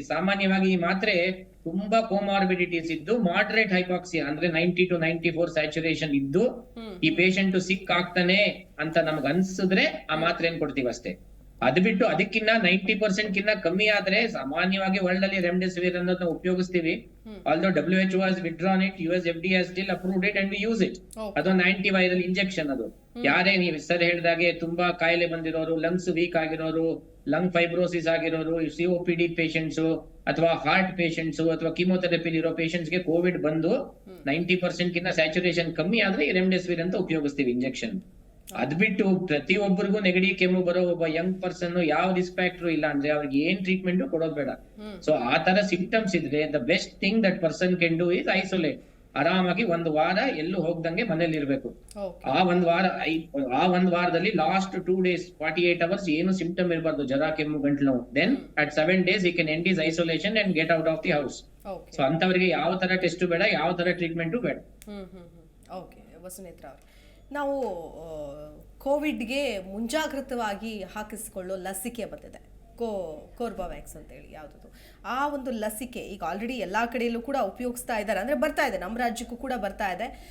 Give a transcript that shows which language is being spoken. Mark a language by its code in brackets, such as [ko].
[kn] ಸಾಮಾನ್ಯವಾಗಿ ಈ ಮಾತ್ರೆ ತುಂಬಾ ಕೋಮಾರ್ಬಿಡಿಟೀಸ್ ಇದ್ದು ಮಾಡರೇಟ್ ಹೈಪಾಕ್ಸಿಯಾ ಅಂದ್ರೆ 90 to 94 ಸ್ಯಾಚುರೇಷನ್ ಇದ್ದು ಈ ಪೇಷಂಟ್ ಸಿಕ್ ಆಗ್ತಾನೆ ಅಂತ ನಮ್ಗೆ ಅನ್ಸಿದ್ರೆ ಆ ಮಾತ್ರೆ ಏನ್ ಕೊಡ್ತೀವಿ ಅಷ್ಟೇ. ಅದ್ ಬಿಟ್ಟು ಅದಕ್ಕಿನ್ನ 90% ಕಿನ್ನ ಕಮ್ಮಿ ಆದ್ರೆ ಸಾಮಾನ್ಯವಾಗಿ ವರ್ಲ್ಡ್ ಅಲ್ಲಿ ರೆಮ್ಡೆಸಿವಿರ್ ಅನ್ನೋದನ್ನ ಉಪಯೋಗಿಸ್ತೀವಿ. [en] Although WHO has withdrawn it, US FDA has still approved it and we use it. [kn] ಅದೊಂದು ಆಂಟಿ ವೈರಲ್ ಇಂಜೆಕ್ಷನ್. ಅದು ಯಾರೇ ನೀವು ಸರ್ ಹೇಳಿದಾಗೆ ತುಂಬಾ ಕಾಯಿಲೆ ಬಂದಿರೋರು, ಲಂಗ್ಸ್ ವೀಕ್ ಆಗಿರೋರು, ಲಂಗ್ ಫೈಬ್ರೋಸಿಸ್ ಆಗಿರೋರು, COPD ಪೇಷಂಟ್ಸ್ ಅಥವಾ ಹಾರ್ಟ್ ಪೇಷಂಟ್ಸ್ ಅಥವಾ ಕೀಮೋಥೆರಪಿ ಇರೋ ಪೇಷಂಟ್ಸ್ ಗೆ ಕೋವಿಡ್ ಬಂದು 90% ಕಿನ್ನ ಸ್ಯಾಚುರೇಷನ್ ಕಮ್ಮಿ ಆದ್ರೆ ಈ ರೆಮ್ಡೆಸಿವಿರ್ ಅಂತ ಉಪಯೋಗಿಸ್ತೀವಿ ಇಂಜೆಕ್ಷನ್. ಅದ್ ಬಿಟ್ಟು ಪ್ರತಿಯೊಬ್ಬರಿಗೂ ನೆಗಡಿ ಕೆಮ್ಮು ಬರೋ ಒಬ್ಬ ಯಂಗ್ ಪರ್ಸನ್ ಯಾವ ರಿಸ್ಕ್ ಫ್ಯಾಕ್ಟರ್ ಇಲ್ಲ ಅಂದ್ರೆ ಅವ್ರಿಗೆ ಏನ್ ಟ್ರೀಟ್ಮೆಂಟ್ ಕೊಡೋದ್ ಬೇಡ. [en] so [kn] ಆ ತರ ಸಿಂಪ್ಟಮ್ಸ್ ಇದ್ರೆ [en] The best thing that person can do is isolate. [kn] ಆರಾಮಾಗಿ ಒಂದು ವಾರ ಎಲ್ಲೂ ಹೋಗ್ದಂಗೆ ಮನೇಲಿ ಇರ್ಬೇಕು. ಆ ಒಂದ್ ವಾರದಲ್ಲಿ [en] last 2 days 48 hours [kn] ಏನು ಸಿಂಪ್ಟಮ್ ಇರಬಾರ್ದು, ಜ್ವರ, ಕೆಮ್ಮು, ಗಂಟ್ಲು ನೋವು. [en] Then at 7 days he can end his isolation and get out of the house. [kn] So ಅಂತವರಿಗೆ ಯಾವ ತರ ಟೆಸ್ಟ್ ಬೇಡ, ಯಾವ ತರ ಟ್ರೀಟ್ಮೆಂಟ್ ಬೇಡ. ಓಕೆ ವಸುನೇತ್ರ ಅವ್ರೆ, ನಾವು ಕೋವಿಡ್ಗೆ ಮುಂಜಾಗ್ರತವಾಗಿ ಹಾಕಿಸಿಕೊಳ್ಳೋ ಲಸಿಕೆ ಬಂದಿದೆ, ಕೋರ್ಬವ್ಯಾಕ್ಸ್ ಅಂತೇಳಿ ಯಾವುದದು. ಆ ಒಂದು ಲಸಿಕೆ ಈಗ ಆಲ್ರೆಡಿ ಎಲ್ಲ ಕಡೆಯಲ್ಲೂ ಕೂಡ ಉಪಯೋಗಿಸ್ತಾ ಇದ್ದಾರೆ, ಅಂದರೆ ಬರ್ತಾ ಇದೆ, ನಮ್ಮ ರಾಜ್ಯಕ್ಕೂ ಕೂಡ ಬರ್ತಾ ಇದೆ.